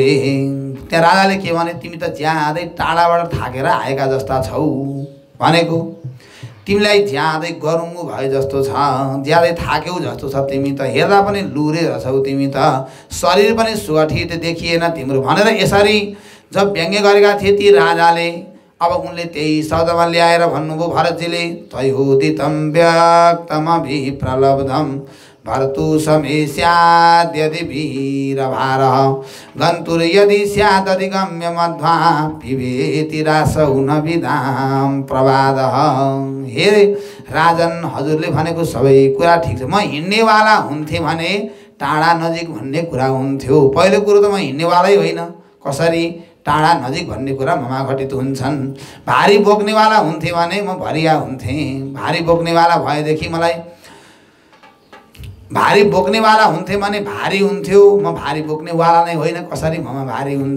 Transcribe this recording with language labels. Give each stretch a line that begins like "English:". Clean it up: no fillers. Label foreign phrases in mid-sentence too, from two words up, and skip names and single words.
Nepali: त्यहाँ राजाले के भने, तिमी त ज्यादै टाढाबाट थाकेर आएका जस्ता छौ भनेको, तिमीलाई ज्यादै गरुङ्गो भए जस्तो छ, ज्यादै थाक्यौ जस्तो छ, तिमी त हेर्दा पनि लुरे रहेछौ, तिमी त शरीर पनि सुगठित देखिएन तिम्रो भनेर यसरी जब व्यङ्ग्य गरेका थिए ती राजाले। अब उनले त्यही शब्दमा ल्याएर भन्नुभयो भरतजीले,
Sanskrit: तयोदितं व्यक्तमभिप्रलब्धं भर्तु समे स्याद्यदि वीरभारः गन्तुर्यदि स्यादधिगम्य मध्वा पिबेति रासौ न विदां प्रवादः।
Nepali: हे राजन, हजुरले भनेको सबै कुरा ठिक छ, म हिँड्नेवाला हुन्थेँ भने टाढा नजिक भन्ने कुरा हुन्थ्यो। पहिलो कुरो त म हिँड्नेवालै होइन, कसरी टाढा नजिक भन्ने कुरा ममा घटित हुन्छन्। भारी बोक्नेवाला हुन्थेँ भने म भरिया हुन्थेँ, भारी बोक्नेवाला भएदेखि मलाई भारी बोक्नेवाला हुन्थेँ भने भारी हुन्थ्यो, म भारी बोक्नेवाला नै होइन, कसरी ममा भारी हुन्छ।